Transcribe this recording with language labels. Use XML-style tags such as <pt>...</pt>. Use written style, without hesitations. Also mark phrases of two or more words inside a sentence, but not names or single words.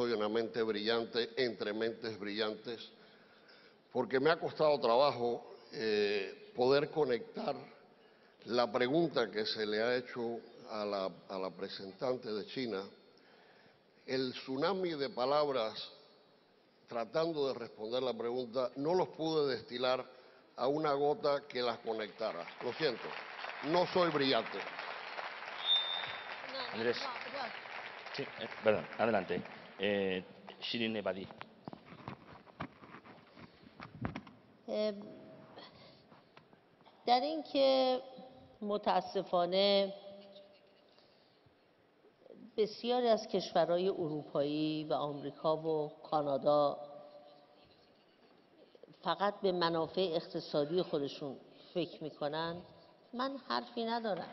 <es>soy una mente brillante entre mentes brillantes, porque me ha costado trabajo poder conectar la pregunta que se le ha hecho a la representante de China, el tsunami de palabras tratando de responder la pregunta, no los pude destilar a una gota que las conectara. Lo siento, no soy brillante. Andrés. Sí, perdón, adelante. Shirin Ebadi.</es> <fa>در این که متاسفانه بسیاری از کشورهای اروپایی و آمریکا و کانادا فقط به منافع اقتصادی خودشون فکر میکنن، من حرفی ندارم.</fa>